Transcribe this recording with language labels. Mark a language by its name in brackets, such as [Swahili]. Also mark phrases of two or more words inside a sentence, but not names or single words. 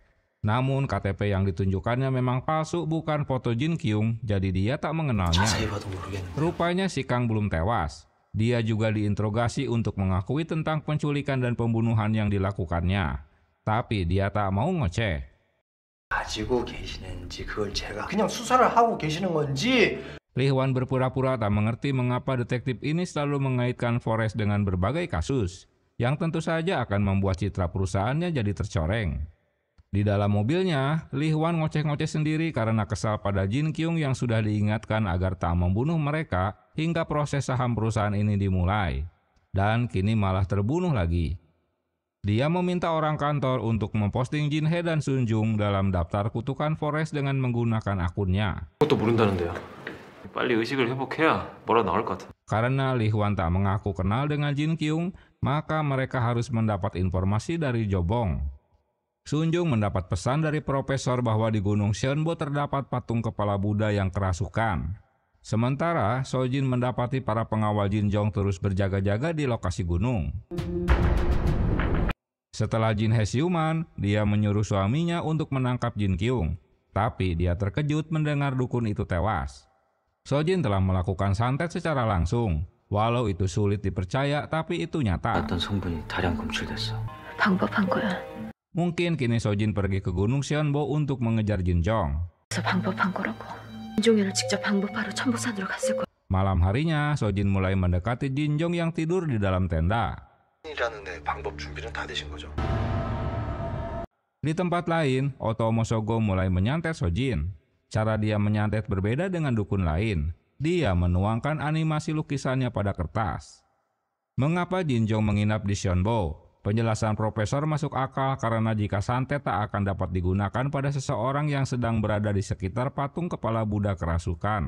[Indonesian] Namun KTP yang ditunjukkannya memang palsu, bukan foto Jin Kyung, jadi dia tak mengenalnya. Rupanya si Kang belum tewas. Dia juga diinterogasi untuk mengakui tentang penculikan dan pembunuhan yang dilakukannya. Tapi dia tak mau ngoceh. [Korean] 가지고 계시는지 그걸 제가 그냥 수사를 하고 계시는 건지. [Indonesian] Lee Hwan berpura-pura tak mengerti mengapa detektif ini selalu mengaitkan Polres dengan berbagai kasus, yang tentu saja akan membuat citra perusahaannya jadi tercoreng. Di dalam mobilnya, Lee Hwan ngoceh-ngoceh sendiri karena kesal pada Jin Kyung yang sudah diingatkan agar tak membunuh mereka hingga proses saham perusahaan ini dimulai. Dan kini malah terbunuh lagi. Dia meminta orang kantor untuk memposting Jin Hye dan Sunjung dalam daftar kutukan Polres dengan menggunakan akunnya. [Korean] 그것도 모른다는데요. 빨리 의식을 회복해야 뭐라 나올 것 같아. [Indonesian] Karena Lee Hwan tak mengaku kenal dengan Jin Kyung, maka mereka harus mendapat informasi dari Jobong. Sunjung mendapat pesan dari profesor bahwa di Gunung Seonbo terdapat patung kepala Buddha yang kerasukan. Sementara Sojin mendapati para pengawal Jin Jong terus berjaga-jaga di lokasi gunung. Setelah Jin Hye siuman, dia menyuruh suaminya untuk menangkap Jin Kyung. Tapi dia terkejut mendengar dukun itu tewas. Sojin telah melakukan santet secara langsung. Walau itu sulit dipercaya, tapi itu nyata. [Korean] 어떤 성분이 다량 검출됐어. 방법한 거야. [Indonesian] Mungkin kini Sojin pergi ke Gunung Seonbo untuk mengejar Jin Jong. [Korean] 그래서 방법한 거라고. 진종이를 직접 방법하러 천보산으로 갔을 거야. [Indonesian] Malam harinya, Sojin mulai mendekati Jin Jong yang tidur di dalam tenda. [Korean] 이라는데 방법 준비는 다 되신 거죠? [Indonesian] Di tempat lain, Otomo Sogo mulai menyantet Sojin. Cara dia menyantet berbeda dengan dukun lain. Dia menuangkan animasi lukisannya pada kertas. Mengapa Jin Jong menginap di Seonbo? Penjelasan profesor masuk akal karena jika santet tak akan dapat digunakan pada seseorang yang sedang berada di sekitar patung kepala Buddha kerasukan.